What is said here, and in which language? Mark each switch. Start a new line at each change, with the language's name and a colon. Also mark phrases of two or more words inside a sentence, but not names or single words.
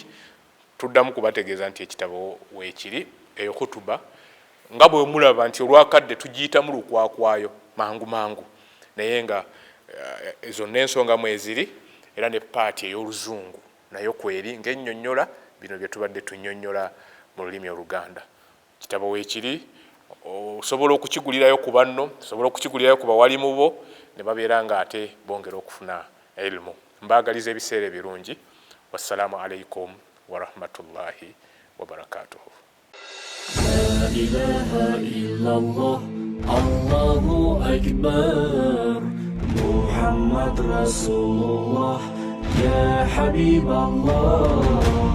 Ganda: Tuddamu kubategeeza nti ekitabo weekiri eyo kutuba nga bwe mulaba nti olwakadde tugiyitamu lukwakwayo mangu mangu naye nga zonna ensonga mweziri era ne paati ey'oluzungu nayo kweri ng'ennyonnyola bino bye tubadde tunnyonnyola mu lulimi Oluganda. Kitabo weekiri osobola okukigulirayo ku banno, osobola okukigulirayo ku bawalimu bo ne babeera nga ate bongera okufuna ilmu. Mbaagaliza ebiseera ebirungi.
Arabic: والسلام عليكم ورحمة الله وبركاته. لا إله إلا الله الله أكبر محمد رسول الله يا حبيب الله